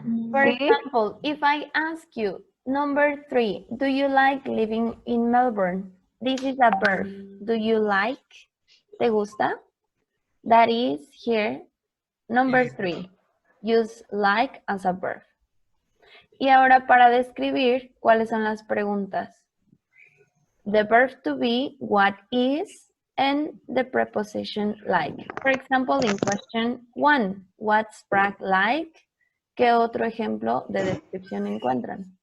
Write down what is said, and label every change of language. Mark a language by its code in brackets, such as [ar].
[en] For example, if I ask you, number 3, do you like living in Melbourne? This is a verb. Do you like? [es] ¿Te gusta? [en] That is here. Number 3, use like as a verb. [es] Y ahora para describir, ¿cuáles son las preguntas? [en] The verb to be, what is, and the preposition like. For example, in question 1, what's Prague like? [es] ¿Qué otro ejemplo de descripción encuentran?